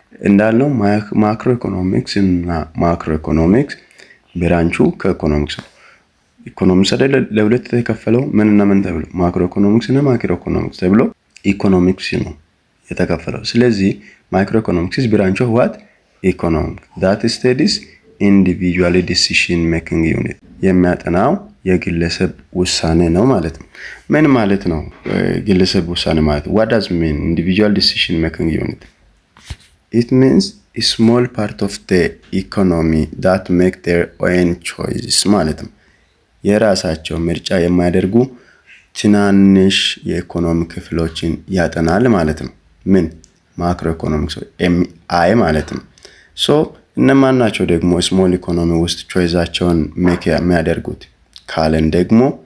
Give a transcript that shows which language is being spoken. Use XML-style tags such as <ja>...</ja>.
<am>እንዳልነው ማክሮ ኢኮኖሚክስ እና ማክሮ ኢኮኖሚክስ ብራንቹ ከኢኮኖሚክስ ነው። ኢኮኖሚክስ አይደለ ለሁለት የተከፈለው ምንና ምን ተብሎ ማክሮ ኢኮኖሚክስ እና ማክሮ ኢኮኖሚክስ ተብሎ ኢኮኖሚክስ ነው የተከፈለው። ስለዚህ ማክሮ ኢኮኖሚክስ ብራንች ኦፍ ዋት ኢኮኖሚክስ</am> <en>that studies individual decision making unit</en> <am>የሚያጠናው የግለሰብ ውሳኔ ነው ማለት ነው። ምን ማለት ነው ግለሰብ ውሳኔ ማለት?</am> <en>what does mean individual decision making unit? it means a small part of the economy that make their own choices</en> <am>ማለት ነው። የራሳቸው ምርጫ የማያደርጉ ትናንሽ የኢኮኖሚ ክፍሎችን ያጠናል ማለት ነው። ምን ማክሮ ኢኮኖሚክስ ኤምአይ ማለት ነው። እነማን ናቸው ደግሞ ስሞል ኢኮኖሚ ውስጥ ቾይዛቸውን ሜክ የሚያደርጉት ካለን ደግሞ</am>